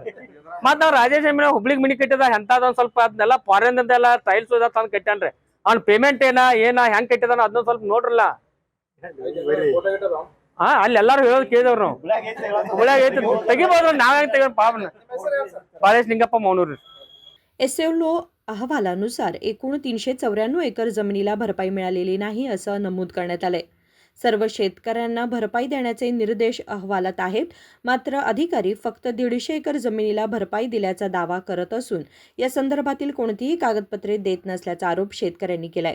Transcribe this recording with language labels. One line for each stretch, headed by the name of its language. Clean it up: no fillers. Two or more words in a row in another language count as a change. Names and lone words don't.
Kannada: ಮತ್ ನಾವ್ ರಾಜೇಶ್ ಹುಬ್ಳಿಗ್ ಮಿನಿ ಕಟ್ಟಿದ ಎಂತದ ಸ್ವಲ್ಪ ಅದನ್ನೆಲ್ಲ ಫಾರಿನ್ ಅಂತೆಲ್ಲ ಟೈಲ್ಸ್ ತಂದ್ ಕಟ್ಟಾನ್ರಿ. ಅವ್ನ ಪೇಮೆಂಟ್ ಏನ ಹೆಂಗ್ ಕಟ್ಟಿದಾನ ಅದನ್ನ ಸ್ವಲ್ಪ ನೋಡ್ರಲ್ಲ. ಹಾ ಅಲ್ಲಿ ಎಲ್ಲಾರು ಹೇಳೋದ್ ಕೇಳಿದವ್ರು ನಾವು. ಹುಬ್ಳ್ಯಾಗ ಐತಿ ತೆಗಿಬೋದು, ನಾವ್ ಹೆಂಗ್ ತೆಗಿ ಪಾಪನ. ಬಾಳೇಶ್ ನಿಂಗಪ್ಪ ಮೌನೂರಿ.
Marathi: एसएलो अहवालानुसार एकूण 394 एकर जमिनीला भरपाई मिळालेली नाही असं नमूद करण्यात आलंय. सर्व शेतकऱ्यांना भरपाई देण्याचे निर्देश अहवालात आहेत. मात्र अधिकारी फक्त 150 एकर जमिनीला भरपाई दिल्याचा दावा करत असून या संदर्भातील कोणतीही कागदपत्रे देत नसल्याचा आरोप शेतकऱ्यांनी केलाय.